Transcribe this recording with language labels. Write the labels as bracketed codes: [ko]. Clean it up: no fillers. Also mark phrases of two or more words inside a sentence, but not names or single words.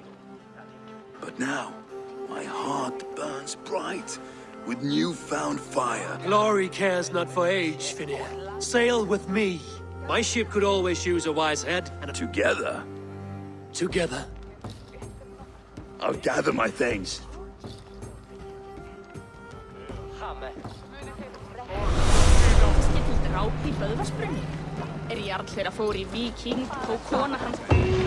[en] But now, my heart burns bright with newfound fire. Glory cares not for age, Finnear. Sail with me. My ship could always use a wise head and Together? Together. I'll gather my things. [is] Dráp í Böðvarsbrunni. Jarl þeirra fór í Víking, tók kona hans